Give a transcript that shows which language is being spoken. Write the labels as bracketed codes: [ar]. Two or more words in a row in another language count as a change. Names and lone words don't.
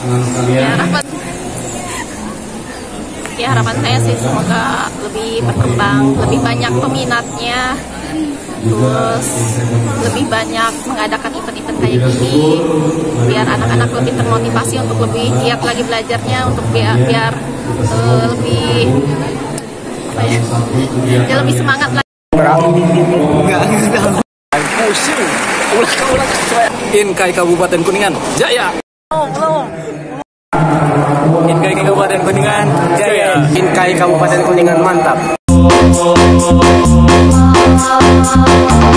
[id] Harapan saya sih semoga lebih berkembang, lebih banyak peminatnya, terus lebih banyak mengadakan event-event kayak gini, biar anak-anak lebih termotivasi untuk lebih giat lagi belajarnya, untuk biar lebih lebih semangat lagi. Inkai Kabupaten Kuningan Jaya. Inkai Kabupaten Kuningan jaya. Inkai Kabupaten Kuningan mantap.